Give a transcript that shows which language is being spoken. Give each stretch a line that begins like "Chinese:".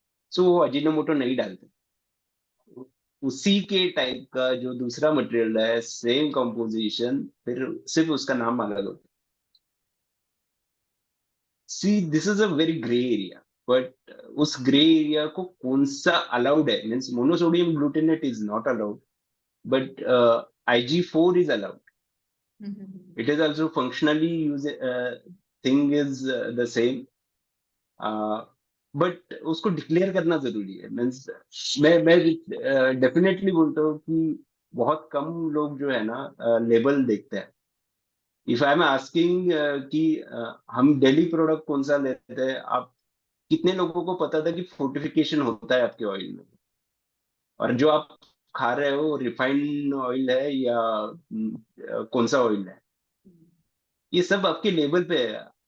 Hindi: सो वो अजिनोमोटो नहीं डालते. उसी के टाइप का जो दूसरा मटेरियल है, सेम कंपोजिशन, फिर सिर्फ उसका नाम अलग होता है.
English: See, this is a very grey area. But
Hindi: उस ग्रे एरिया को कौन सा अलाउड है?
English: Means monosodium glutamate is not allowed, but IG4 is allowed. It is also functionally thing is the same.
Hindi: But उसको डिक्लेयर करना जरूरी है. मीन्स मैं डेफिनेटली बोलता हूँ कि बहुत कम लोग जो है ना लेबल देखते हैं.
English: if I am asking
Hindi: कि हम डेली प्रोडक्ट कौन सा लेते हैं, आप कितने लोगों को पता था कि फोर्टिफिकेशन होता है आपके ऑयल में, और जो आप खा रहे हो रिफाइंड ऑयल है या कौन सा ऑयल है, ये सब आपके लेवल पे है.